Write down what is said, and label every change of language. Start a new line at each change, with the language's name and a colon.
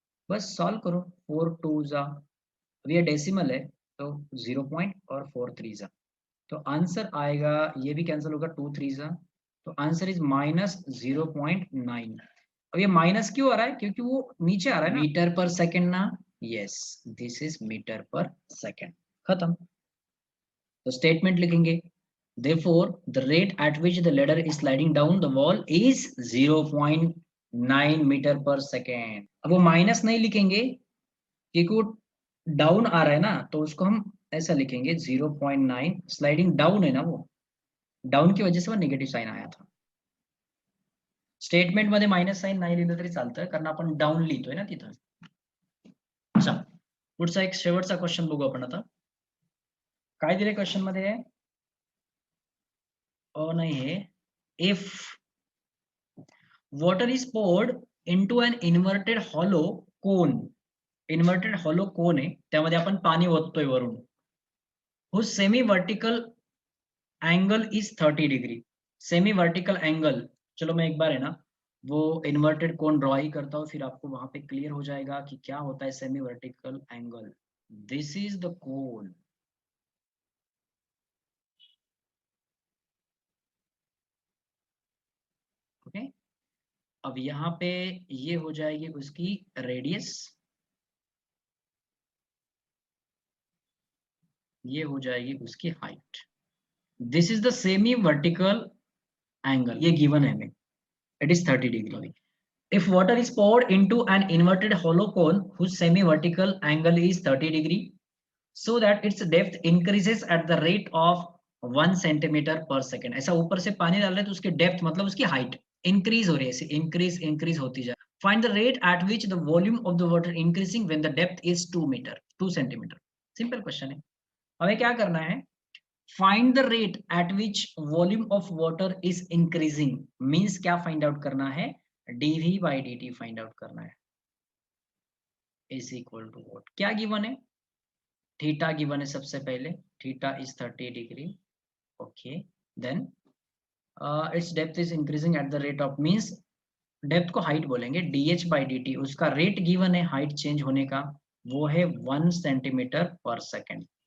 Hindi: बस सॉल्व करो, 4 2 जा, अब ये डेसिमल है तो 0 पॉइंट और 4 3 जा, तो आंसर आएगा, ये भी कैंसिल होगा, 2 3 जा, तो आंसर इज माइनस 0.9। अब ये माइनस क्यों आ रहा है? क्योंकि वो नीचे आ रहा है ना, मीटर पर सेकेंड ना,
English: Yes this is metre पर second.
Hindi: खत्म। तो स्टेटमेंट लिखेंगे,
English: therefore the rate at which the ladder is sliding down the wall is 0.9 metre पर second.
Hindi: अब वो माइनस नहीं लिखेंगे क्योंकि वो डाउन आ रहा है ना, तो उसको हम ऐसा लिखेंगे 0.9, स्लाइडिंग डाउन है ना, वो डाउन की वजह से वो निगेटिव्ह साइन आया था।
Marathi: स्टेटमेंट मध्ये मायनस साइन नाही लिहिलं तरी चालतं, कारण आपण डाउन लिहितोय ना तिथं। अच्छा, पुढचा एक शेवटचा क्वेश्चन बघू आपण आता। काय दिले क्वेश्चन मध्ये? नाही हे,
English: if water is poured into an inverted hollow cone,
Marathi: inverted hollow कोन आहे, त्यामध्ये आपण पाणी ओततोय वरून,
English: whose semi vertical angle is 30 degree.
Hindi: Semi vertical angle, चलो मैं एक बार है ना वो इन्वर्टेड कोन ड्रॉ ही करता हूँ, फिर आपको वहां पे क्लियर हो जाएगा कि क्या होता है semi vertical angle.
English: This is the cone, okay.
Hindi: अब यहाँ पे ये हो जाएगी उसकी रेडियस, ये हो जाएगी उसकी height.
English: this is the semi vertical angle,
Hindi: ये गिवन है हमें,
English: It is 30 degree. If water is poured into an inverted hollow cone whose semi-vertical angle is 30 degree, so that its depth increases at the rate of 1 centimeter per second।
Hindi: ऐसा ऊपर से पानी डाल रहे हैं तो उसकी डेप्थ मतलब उसकी हाइट इंक्रीज हो रही है, ऐसे इंक्रीज होती जाए।
English: Find the rate at which the volume of the water increasing when the depth is 2 centimeter।
Hindi: Simple question है, हमें क्या करना है?
English: Find the rate at which volume of water is increasing means
Hindi: क्या फाइंड आउट करना है? dv by dt find out करना है,
English: Is equal to what?
Hindi: क्या गिवन है? थीटा गिवन है सबसे पहले, theta is 30 degree, okay.
English: then its depth is increasing at the rate of,
Hindi: means depth को हाइट बोलेंगे, dh by dt, उसका रेट गिवन है हाइट चेंज होने का, वो है 1 सेंटीमीटर पर सेकेंड।